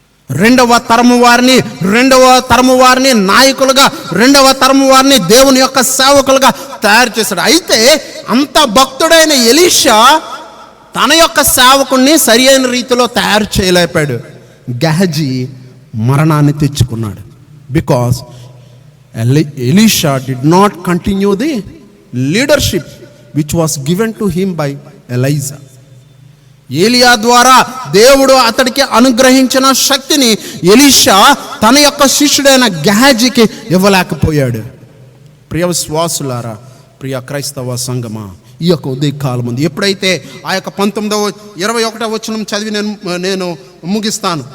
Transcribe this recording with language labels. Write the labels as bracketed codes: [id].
[te] రెండవ తరము వారిని నాయకులుగా, రెండవ తరము వారిని దేవుని యొక్క సేవకులుగా తయారు చేశాడు. అయితే అంత భక్తుడైన ఎలీషా తన యొక్క సేవకుణ్ణి సరి అయిన రీతిలో తయారు చేయలేపాడు. గెహజీ మరణాన్ని తెచ్చుకున్నాడు. [en] Because Elisha did not continue the leadership which was given to him by Elijah. [te] ఏలియా ద్వారా దేవుడు అతడికి అనుగ్రహించిన శక్తిని ఎలీషా తన యొక్క శిష్యుడైన గెహజీకి ఇవ్వలేకపోయాడు. ప్రియ విశ్వాసులారా, ప్రియ క్రైస్తవ సంగమా, ఈ యొక్క ఉదయకాలం ఉంది. ఎప్పుడైతే ఆ యొక్క 21వ వచనం చదివి నేను ముగిస్తాను.